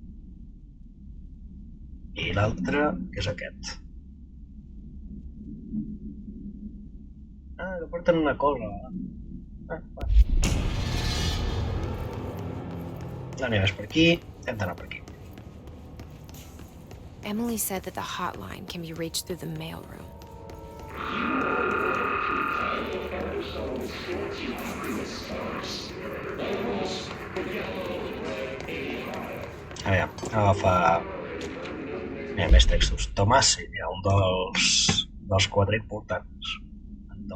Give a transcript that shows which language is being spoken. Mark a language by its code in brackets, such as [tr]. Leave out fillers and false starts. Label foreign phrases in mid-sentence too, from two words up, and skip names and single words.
[ca] I l'altre, que és aquest. Que porten una cosa. No anem més per aquí, hem d'anar per aquí. [en] Emily said that the hotline can be reached through the mailroom. [ca] Aviam, agafa... Hi ha més textos. Tomasi, hi ha un dels 4 importants.